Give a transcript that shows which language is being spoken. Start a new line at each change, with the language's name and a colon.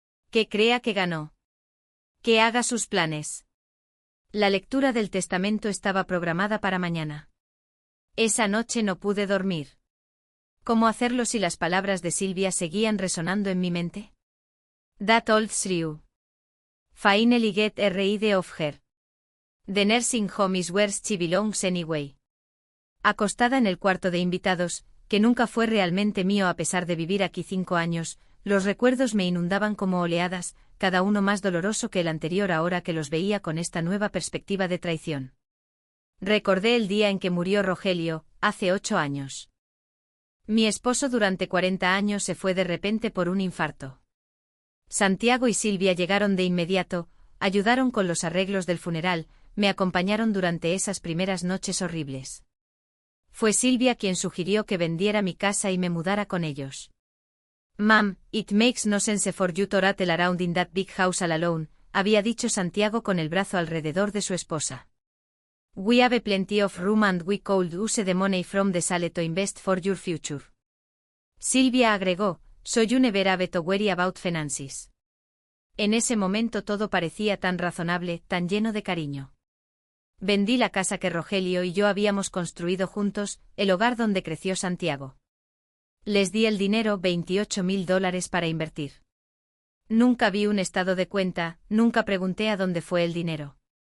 Spanish: Que crea que ganó. Que haga sus planes. La lectura del testamento estaba programada para mañana. Esa noche no pude dormir. ¿Cómo hacerlo si las palabras de Silvia seguían resonando en mi mente?
English: That old shrew. Finally get rid of her. The nursing home is where she belongs anyway.
Spanish: Acostada en el cuarto de invitados, que nunca fue realmente mío a pesar de vivir aquí 5 años, los recuerdos me inundaban como oleadas, cada uno más doloroso que el anterior ahora que los veía con esta nueva perspectiva de traición. Recordé el día en que murió Rogelio, hace 8 años. Mi esposo durante 40 años se fue de repente por un infarto. Santiago y Silvia llegaron de inmediato, ayudaron con los arreglos del funeral, me acompañaron durante esas primeras noches horribles. Fue Silvia quien sugirió que vendiera mi casa y me mudara con ellos.
English: Mom, it makes no sense for you to rattle around in that big house all alone,
Spanish: había dicho Santiago con el brazo alrededor de su esposa.
English: We have plenty of room and we could use the money from the sale to invest for your future.
Spanish: Silvia agregó,
English: so you never have to worry about finances.
Spanish: En ese momento todo parecía tan razonable, tan lleno de cariño. Vendí la casa que Rogelio y yo habíamos construido juntos, el hogar donde creció Santiago. Les di el dinero, $28,000 para invertir. Nunca vi un estado de cuenta, nunca pregunté a dónde fue el dinero.